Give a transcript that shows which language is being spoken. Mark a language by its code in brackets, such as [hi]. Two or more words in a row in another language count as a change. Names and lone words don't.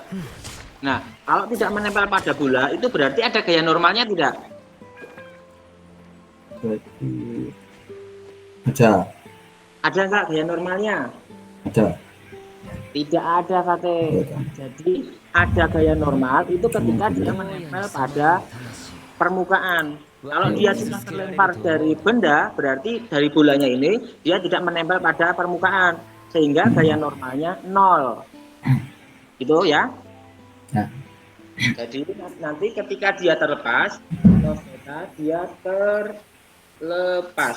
[id] Nah, kalau tidak menempel pada bola itu berarti ada gaya normalnya tidak? Berarti ada. Ada nggak gaya normalnya? Ada. Tidak ada, Fatih. Ada. Jadi ada gaya normal itu ketika dia [ja] 荒野 [id] menempel [ja] にさま [id] pada [ja] よう魂 [id] permukaan. Kalau [ja] 我 [id] dia [ja] を傷 [id] sudah [ja] つけられる [id] terlempar [ja] と [id] dari [ja] 思う [id] benda, berarti dari bolanya ini dia tidak menempel pada permukaan, sehingga gaya normalnya 0. Gitu ya. Ya. Jadi nanti ketika dia terlepas, cos theta dia terlepas.